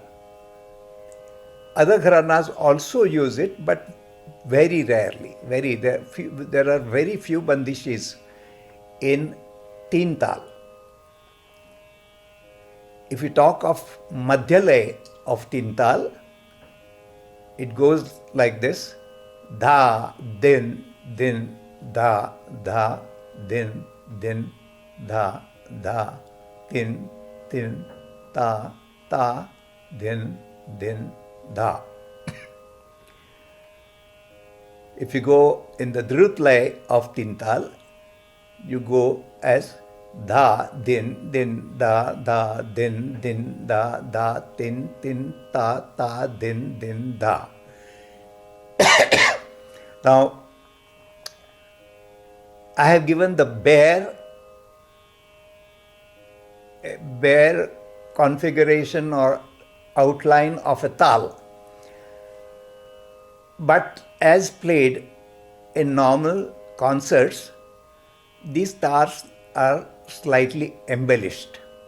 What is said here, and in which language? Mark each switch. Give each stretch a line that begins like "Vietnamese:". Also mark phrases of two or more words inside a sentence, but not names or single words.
English: Other gharanas also use it, but very rarely. There are very few bandishis in Teentaal. If you talk of Madhyalay of Teentaal, it goes like this: dha, din, din, dha, dha, din, din, dha, dha, tin, tin, ta, ta, din, din, dha. If you go in the Dhrutlay of Teentaal, you go as dha, din, din, da, da, din, din, da, da, tin, tin, ta, ta, din, din, da. Now, I have given the bare configuration or outline of a taal. But as played in normal concerts, these taals are slightly embellished.